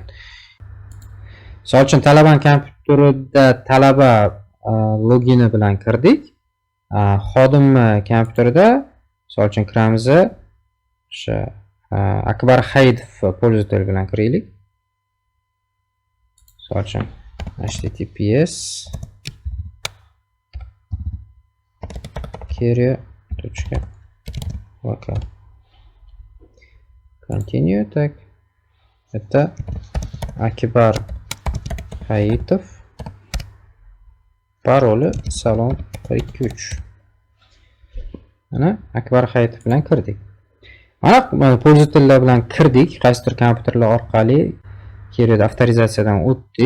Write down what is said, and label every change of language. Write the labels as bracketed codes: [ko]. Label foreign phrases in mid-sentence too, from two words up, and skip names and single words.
[uz] Misol uchun talabaning kompyuterida talaba logini bilan kirdik. Xodimni kompyuterida misol uchun kiramiz. O'sha Akbar Hayitov pользователь bilan kiraylik. Misol uchun https query.local continue. [ru] Так. Это Akbar Hayitov. [uz] Paroli salom 123. Mana Akbar Hayitov bilan kirdik. Mana pользовательlar bilan kirdik, qaysidir kompyuterlar orqali kerak avtorizatsiyadan o'tdik.